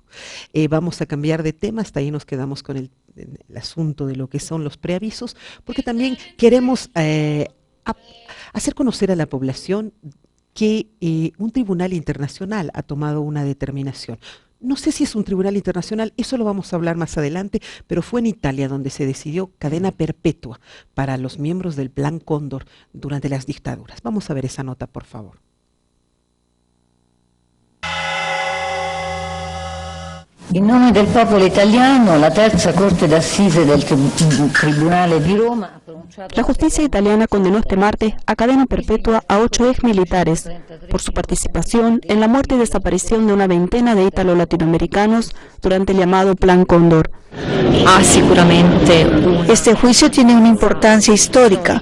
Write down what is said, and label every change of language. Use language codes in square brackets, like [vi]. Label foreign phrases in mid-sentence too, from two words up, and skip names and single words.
[es] Vamos a cambiar de tema, hasta ahí nos quedamos con el asunto de lo que son los preavisos, porque también queremos hacer conocer a la población que un tribunal internacional ha tomado una determinación. No sé si es un tribunal internacional, eso lo vamos a hablar más adelante, pero fue en Italia donde se decidió cadena perpetua para los miembros del Plan Cóndor durante las dictaduras. Vamos a ver esa nota, por favor. [it] In nome del popolo italiano, la terza corte d'assise del Tribunale di Roma ha pronunciato... [es] La justicia italiana condenó este martes a cadena perpetua a 8 exmilitares por su participación en la muerte y desaparición de una veintena de ítalo-latinoamericanos durante el llamado Plan Cóndor. Este juicio tiene una importancia histórica.